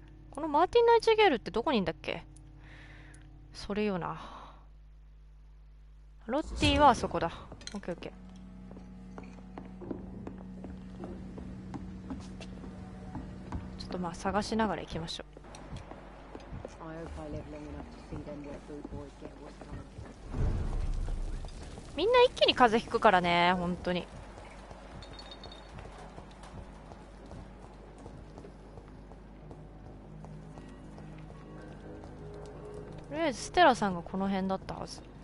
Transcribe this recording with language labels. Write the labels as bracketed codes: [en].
[ja] このマーティン・ナイチゲールってどこにいんだっけ？それよな。ロッティはあそこだ。オッケーオッケー。ちょっとまあ探しながら行きましょう。 [en] I hope I live long enough to see them wet boot boys get what's coming. [ja] みんな一気に風邪ひくからね、本当に。とりあえずステラさんがこの辺だったはず。